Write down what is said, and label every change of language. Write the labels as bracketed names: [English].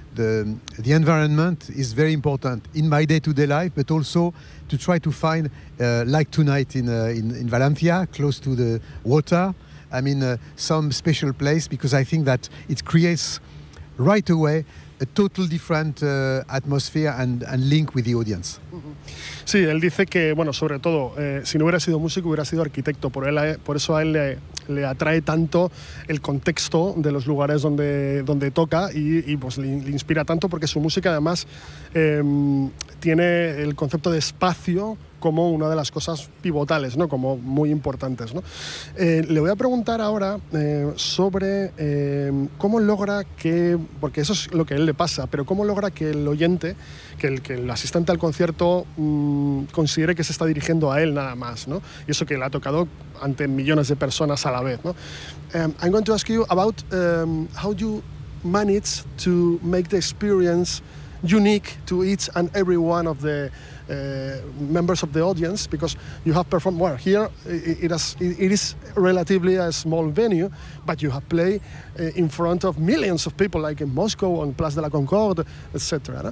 [English] the environment is very important in my day-to-day life, but also to try to find, like tonight in Valencia, close to the water, I mean, some special place, because I think that it creates right away a total different atmosphere and link with the audience. [Spanish] Sí, él dice que, bueno, sobre todo, si no hubiera sido músico, hubiera sido arquitecto. Por eso a él le atrae tanto el contexto de los lugares donde toca y pues le inspira tanto, porque su música además tiene el concepto de espacio como una de las cosas pivotales, ¿no? Como muy importantes, ¿no? Le voy a preguntar ahora sobre cómo logra que, porque eso es lo que a él le pasa, pero cómo logra que el oyente, que el asistente al concierto considere que se está dirigiendo a él nada más, ¿no? Y eso que le ha tocado ante millones de personas a la vez, ¿no? [English] I'm going to ask you about how you manage to make the experience unique to each and every one of the members of the audience, because you have performed, well, here it is relatively a small venue, but you have played in front of millions of people, like in Moscow, on Place de la Concorde, etc.